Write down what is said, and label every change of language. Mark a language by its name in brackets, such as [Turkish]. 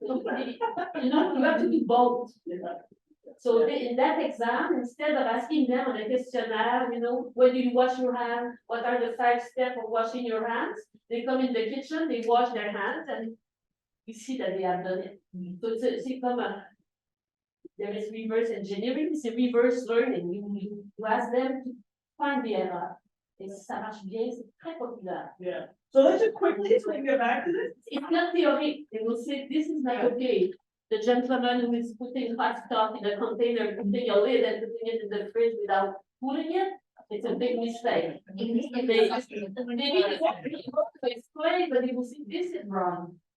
[English] You have to do both. So in that exam, instead of asking them on a questionnaire, when do you wash your hands? What are the 5 steps of washing your hands? They come in the kitchen, they wash their hands, and you see that they have done it. So it's comme there is reverse engineering, it's a reverse learning. You ask them to find the error. [French] Et ça marche bien, c'est très populaire. [English] Yeah, so let's just quickly, so we can get back to this. It's not theory. They will say, this is not okay. The gentleman who is putting hot stuff in a container, putting a lid and putting it in the fridge without cooling it, it's a big mistake. They need to explain, but they will say, this is wrong.